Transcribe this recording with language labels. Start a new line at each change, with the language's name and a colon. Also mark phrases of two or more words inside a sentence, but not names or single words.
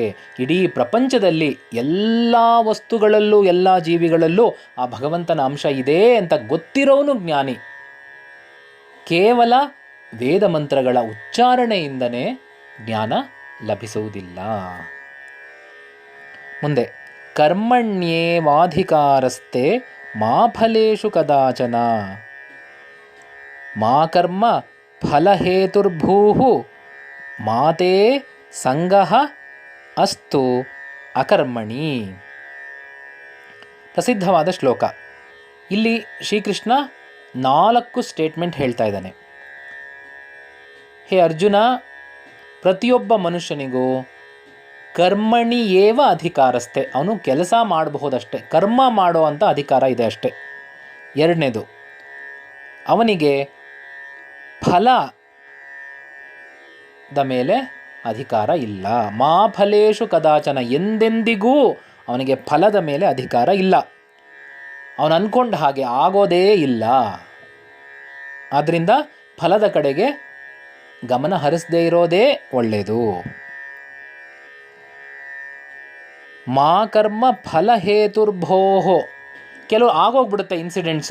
Kannada: ಇಡೀ ಪ್ರಪಂಚದಲ್ಲಿ ಎಲ್ಲ ವಸ್ತುಗಳಲ್ಲೂ, ಎಲ್ಲ ಜೀವಿಗಳಲ್ಲೂ ಆ ಭಗವಂತನ ಅಂಶ ಇದೆ ಅಂತ ಗೊತ್ತಿರೋನು ಜ್ಞಾನಿ. ಕೇವಲ ವೇದ ಮಂತ್ರಗಳ ಉಚ್ಚಾರಣೆಯಿಂದನೇ ಜ್ಞಾನ ಲಭಿಸುವುದಿಲ್ಲ. ಮುಂದೆ,
Sanskrit: ಕರ್ಮಣ್ಯೇವಾಧಿಕಾರಸ್ತೆ ಮಾ ಫಲೇಷು ಕದಾಚನ ಮಾ ಕರ್ಮ ಫಲಹೇತುರ್ಭೂಃ ಮಾತೇ ಸಂಗಃ ಅಸ್ತು ಅಕರ್ಮಣಿ.
Kannada: ಪ್ರಸಿದ್ಧವಾದ ಶ್ಲೋಕ. ಇಲ್ಲಿ ಶ್ರೀಕೃಷ್ಣ 4 ಸ್ಟೇಟ್ಮೆಂಟ್ ಹೇಳ್ತಾ ಇದ್ದಾನೆ. ಹೇ ಅರ್ಜುನ, ಪ್ರತಿಯೊಬ್ಬ ಮನುಷ್ಯನಿಗೂ
Sanskrit: ಕರ್ಮಣಿ ಏವ ಅಧಿಕಾರಸ್ಥೆ,
Kannada: ಅವನು ಕೆಲಸ ಮಾಡಬಹುದಷ್ಟೆ, ಕರ್ಮ ಮಾಡೋ ಅಂಥ ಅಧಿಕಾರ ಇದೆ ಅಷ್ಟೆ. ಎರಡನೇದು, ಅವನಿಗೆ ಫಲದ ಮೇಲೆ ಅಧಿಕಾರ ಇಲ್ಲ.
Sanskrit: ಮಾ ಫಲೇಷು ಕದಾಚನ,
Kannada: ಎಂದೆಂದಿಗೂ ಅವನಿಗೆ ಫಲದ ಮೇಲೆ ಅಧಿಕಾರ ಇಲ್ಲ. ಅವನು ಅಂದ್ಕೊಂಡ ಹಾಗೆ ಆಗೋದೇ ಇಲ್ಲ. ಆದ್ದರಿಂದ ಫಲದ ಕಡೆಗೆ ಗಮನ ಹರಿಸದೇ ಇರೋದೇ ಒಳ್ಳೆಯದು.
Sanskrit: ಮಾ ಕರ್ಮ ಫಲಹೇತುರ್ಭೋಹೋ,
Kannada: ಕೆಲವು ಆಗೋಗ್ಬಿಡುತ್ತೆ ಇನ್ಸಿಡೆಂಟ್ಸು.